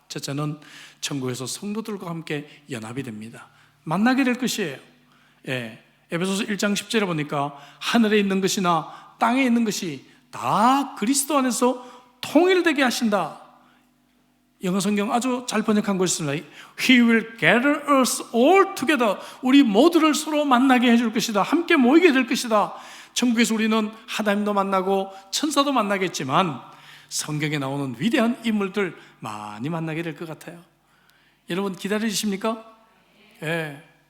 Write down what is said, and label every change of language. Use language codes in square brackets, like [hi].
[ko] 첫째는 천국에서 성도들과 함께 연합이 됩니다. 만나게 될 것이에요. 예, 에베소서 1장 10절에 보니까 하늘에 있는 것이나 땅에 있는 것이 다 그리스도 안에서 통일되게 하신다. 영어 성경 아주 잘 번역한 것이 있습니다. [en] He will gather us all together. [ko] 우리 모두를 서로 만나게 해줄 것이다. 함께 모이게 될 것이다. 천국에서 우리는 하나님도 만나고 천사도 만나겠지만 성경에 나오는 위대한 인물들 많이 만나게 될 것 같아요. 여러분 기다리십니까? 예.